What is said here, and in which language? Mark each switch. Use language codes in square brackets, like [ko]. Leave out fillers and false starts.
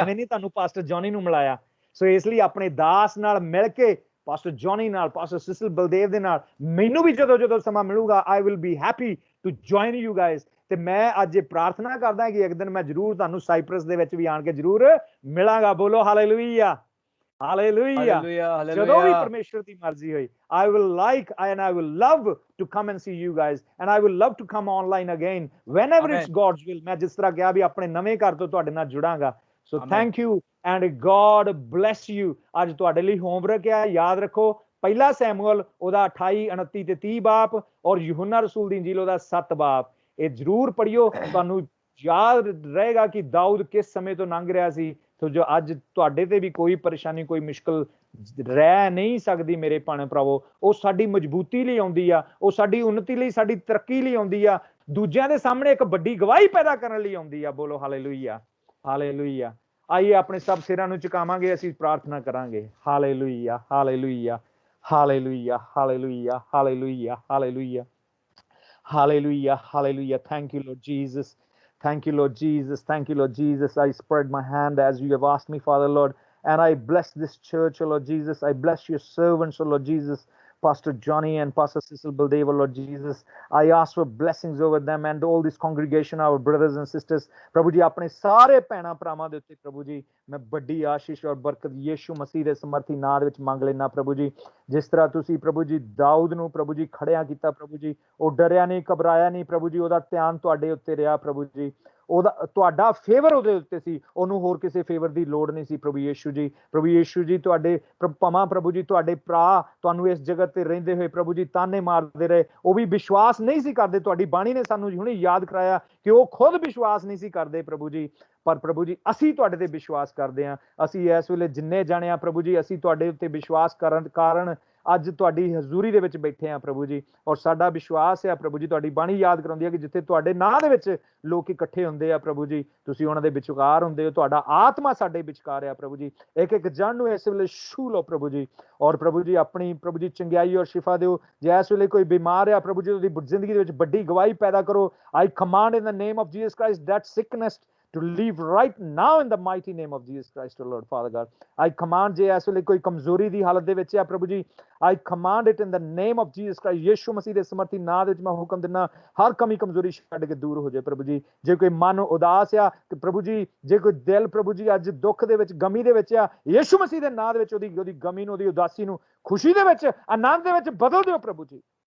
[pa] ਐਵੇਂ ਨਹੀਂ ਤੁਹਾਨੂੰ ਪਾਸਟਰ ਜੌਨੀ ਨੂੰ ਮਿਲਾਇਆ। ਸੋ ਇਸ ਲਈ ਆਪਣੇ ਦਾਸ ਨਾਲ ਮਿਲ ਕੇ, ਪਾਸਟਰ ਜੌਨੀ ਨਾਲ, ਪਾਸਟਰ ਸਿਸਿਲ ਬਲਦੇਵ ਦੇ ਨਾਲ, ਮੈਨੂੰ ਵੀ ਜਦੋਂ ਸਮਾਂ ਮਿਲੂਗਾ [en] I will be happy to join you guys. [pa] ਤੇ ਮੈਂ ਅੱਜ ਇਹ ਪ੍ਰਾਰਥਨਾ ਕਰਦਾ ਕਿ ਇੱਕ ਦਿਨ ਮੈਂ ਜ਼ਰੂਰ ਤੁਹਾਨੂੰ ਸਾਈਪਰਸ ਦੇ ਵਿੱਚ ਵੀ ਆਣ ਕੇ ਜ਼ਰੂਰ ਮਿਲਾਂਗਾ। ਬੋਲੋ ਹਾਲੇਲੂਇਆ, ਹਾਲੇਲੂਇਆ। ਜਦੋਂ ਵੀ ਪਰਮੇਸ਼ਰ ਦੀ ਮਰਜ਼ੀ ਹੋਈ, [en] I will like and I will love to come and see you guys and I will love to come online again whenever it's God's will। [pa] ਮੈਂ ਜਿਸ ਤਰ੍ਹਾਂ ਕਿਹਾ ਵੀ ਆਪਣੇ ਨਵੇਂ ਘਰ ਤੋਂ ਤੁਹਾਡੇ ਨਾਲ ਜੁੜਾਂਗਾ। [en] So thank you and God bless you। [pa] ਅੱਜ ਤੁਹਾਡੇ ਲਈ ਹੋਮਵਰਕ ਹੈ, ਯਾਦ ਰੱਖੋ ਪਹਿਲਾ ਸੈਮੂਅਲ ਉਹਦਾ 28, 29 ਤੇ 30 ਬਾਪ ਔਰ ਯਹੂਨਾ ਰਸੂਲ ਦੀ ਇੰਜੀਲ ਉਹਦਾ 7 ਬਾਪ। ਇਹ ਜ਼ਰੂਰ ਪੜ੍ਹਿਓ, ਤੁਹਾਨੂੰ ਯਾਦ ਰਹੇਗਾ ਕਿ ਦਾਊਦ ਕਿਸ ਸਮੇਂ ਤੋਂ ਲੰਘ ਰਿਹਾ ਸੀ। ਸੋ ਜੋ ਅੱਜ ਤੁਹਾਡੇ ਤੇ ਵੀ ਕੋਈ ਪਰੇਸ਼ਾਨੀ, ਕੋਈ ਮੁਸ਼ਕਲ ਰਹਿ ਨਹੀਂ ਸਕਦੀ ਮੇਰੇ ਭੈਣ ਭਰਾਵੋ, ਉਹ ਸਾਡੀ ਮਜ਼ਬੂਤੀ ਲਈ ਆਉਂਦੀ ਆ, ਉਹ ਸਾਡੀ ਉન્નਤੀ ਲਈ, ਸਾਡੀ ਤਰੱਕੀ ਲਈ ਆਉਂਦੀ ਆ, ਦੂਜਿਆਂ ਦੇ ਸਾਹਮਣੇ ਇੱਕ ਵੱਡੀ ਗਵਾਹੀ ਪੈਦਾ ਕਰਨ ਲਈ ਆਉਂਦੀ ਆ। ਬੋਲੋ ਹਾਲੇਲੂਇਆ, ਹਾਲੇਲੂਇਆ। ਆਈਏ ਆਪਣੇ ਸਭ ਸਿਰਾਂ ਨੂੰ ਝੁਕਾਵਾਂਗੇ, ਅਸੀਂ ਪ੍ਰਾਰਥਨਾ ਕਰਾਂਗੇ। Hallelujah, hallelujah, hallelujah, hallelujah, hallelujah, hallelujah, hallelujah, hallelujah. [en] Thank you, Lord Jesus. Thank you, Lord Jesus. Thank you, Lord Jesus. I spread my hand as you have asked me, Father, Lord, and I bless this church, oh Lord Jesus. I bless your servants, oh Lord Jesus, Pastor Johnny and Pastor Cecil Baldev, Lord Jesus. I ask for blessings over them and all this congregation, our brothers and sisters. [pa] ਪ੍ਰਭੂ ਜੀ ਆਪਣੇ ਸਾਰੇ ਭੈਣਾਂ ਭਰਾਵਾਂ ਦੇ ਉੱਤੇ ਪ੍ਰਭੂ ਜੀ ਮੈਂ ਵੱਡੀ ਆਸ਼ੀਸ਼ ਔਰ ਬਰਕਤ ਯਿਸੂ ਮਸੀਹ ਦੇ ਸਮਰਥੀ ਨਾਮ ਦੇ ਵਿੱਚ ਮੰਗ ਲੈਣਾ ਪ੍ਰਭੂ ਜੀ। ਜਿਸ ਤਰ੍ਹਾਂ ਤੁਸੀਂ ਪ੍ਰਭੂ ਜੀ ਦਾਊਦ ਨੂੰ ਪ੍ਰਭੂ ਜੀ ਖੜਿਆ ਕੀਤਾ ਪ੍ਰਭੂ ਜੀ, ਉਹ ਡਰਿਆ ਨਹੀਂ, ਘਬਰਾਇਆ ਨਹੀਂ ਪ੍ਰਭੂ ਜੀ, ਉਹਦਾ ਧਿਆਨ ਤੁਹਾਡੇ ਉੱਤੇ ਰਿਹਾ ਪ੍ਰਭੂ ਜੀ, ਉਹਦਾ ਤੁਹਾਡਾ ਫੇਵਰ ਉਹਦੇ ਉੱਤੇ ਸੀ, ਉਹਨੂੰ ਹੋਰ ਕਿਸੇ ਫੇਵਰ ਦੀ ਲੋੜ ਨਹੀਂ ਸੀ ਪ੍ਰਭੂ ਯਿਸੂ ਜੀ। ਪ੍ਰਭੂ ਯਿਸੂ ਜੀ ਤੁਹਾਡੇ ਭਾਵਾਂ ਪ੍ਰਭੂ ਜੀ ਤੁਹਾਡੇ ਭਰਾ ਤੁਹਾਨੂੰ ਇਸ ਜਗਤ ਤੇ ਰਹਿੰਦੇ ਹੋਏ ਪ੍ਰਭੂ ਜੀ ਤਾਨੇ ਮਾਰਦੇ ਰਹੇ, ਉਹ ਵੀ ਵਿਸ਼ਵਾਸ ਨਹੀਂ ਸੀ ਕਰਦੇ। ਤੁਹਾਡੀ ਬਾਣੀ ਨੇ ਸਾਨੂੰ ਹੁਣੇ ਯਾਦ ਕਰਾਇਆ ਕਿ ਉਹ ਖੁਦ ਵਿਸ਼ਵਾਸ ਨਹੀਂ ਸੀ ਕਰਦੇ ਪ੍ਰਭੂ ਜੀ, ਪਰ ਪ੍ਰਭੂ ਜੀ ਅਸੀਂ ਤੁਹਾਡੇ ਤੇ ਵਿਸ਼ਵਾਸ ਕਰਦੇ ਹਾਂ। ਅਸੀਂ ਇਸ ਵੇਲੇ ਜਿੰਨੇ ਜਾਣੇ ਆ ਪ੍ਰਭੂ ਜੀ, ਅਸੀਂ ਤੁਹਾਡੇ ਉੱਤੇ ਵਿਸ਼ਵਾਸ ਕਰਨ ਕਾਰਨ ਅੱਜ ਤੁਹਾਡੀ ਹਜ਼ੂਰੀ ਦੇ ਵਿੱਚ ਬੈਠੇ ਆ ਪ੍ਰਭੂ ਜੀ। ਔਰ ਸਾਡਾ ਵਿਸ਼ਵਾਸ ਹੈ ਪ੍ਰਭੂ ਜੀ, ਤੁਹਾਡੀ ਬਾਣੀ ਯਾਦ ਕਰਾਉਂਦੀ ਹੈ ਕਿ ਜਿੱਥੇ ਤੁਹਾਡੇ ਨਾਂ ਦੇ ਵਿੱਚ ਲੋਕ ਇਕੱਠੇ ਹੁੰਦੇ ਆ ਪ੍ਰਭੂ ਜੀ, ਤੁਸੀਂ ਉਹਨਾਂ ਦੇ ਵਿਚਕਾਰ ਹੁੰਦੇ ਹੋ, ਤੁਹਾਡਾ ਆਤਮਾ ਸਾਡੇ ਵਿਚਕਾਰ ਆ ਪ੍ਰਭੂ ਜੀ। ਇੱਕ ਇੱਕ ਜਣ ਨੂੰ ਇਸ ਵੇਲੇ ਛੂਹ ਲਓ ਪ੍ਰਭੂ ਜੀ, ਔਰ ਪ੍ਰਭੂ ਜੀ ਆਪਣੀ ਪ੍ਰਭੂ ਜੀ ਚੰਗਿਆਈ ਔਰ ਸ਼ਿਫਾ ਦਿਓ। ਜੇ ਇਸ ਵੇਲੇ ਕੋਈ ਬਿਮਾਰ ਆ ਪ੍ਰਭੂ ਜੀ, ਉਹਦੀ ਜ਼ਿੰਦਗੀ ਦੇ ਵਿੱਚ ਵੱਡੀ ਗਵਾਹੀ ਪੈਦਾ ਕਰੋ। [en] I command in the name of Jesus Christ that sickness to leave right now in the mighty name of Jesus Christ, oh Lord Father God. I command [pa] ਜੇ ਇਸ ਵੇਲੇ ਕੋਈ ਕਮਜ਼ੋਰੀ ਦੀ ਹਾਲਤ ਦੇ ਵਿੱਚ ਆ ਪ੍ਰਭੂ ਜੀ, [en] I command it in the name of Jesus Christ। [pa] ਯਿਸੂ ਮਸੀਹ ਦੇ ਸਮਰਥੀ ਨਾਮ ਦੇ ਵਿੱਚ ਮੈਂ ਹੁਕਮ ਦਿੰਦਾ, ਹਰ ਕਮੀ ਕਮਜ਼ੋਰੀ ਛੱਡ ਕੇ ਦੂਰ ਹੋ ਜਾਏ ਪ੍ਰਭੂ ਜੀ। ਜੇ ਕੋਈ ਮਨ ਉਦਾਸ ਆ ਤੇ ਪ੍ਰਭੂ ਜੀ, ਜੇ ਕੋਈ ਦਿਲ ਪ੍ਰਭੂ ਜੀ ਅੱਜ ਦੁੱਖ ਦੇ ਵਿੱਚ, ਗਮੀ ਦੇ ਵਿੱਚ ਆ, ਯਿਸੂ ਮਸੀਹ ਦੇ ਨਾਮ ਦੇ ਵਿੱਚ ਉਹਦੀ ਗਮੀ ਨੂੰ, ਉਹਦੀ ਉਦਾਸੀ ਨੂੰ ਖੁਸ਼ੀ ਦੇ ਵਿੱਚ, ਆਨੰਦ ਦੇ ਵਿੱਚ ਬਦਲ ਦਿਓ ਪ੍ਰਭੂ ਜੀ।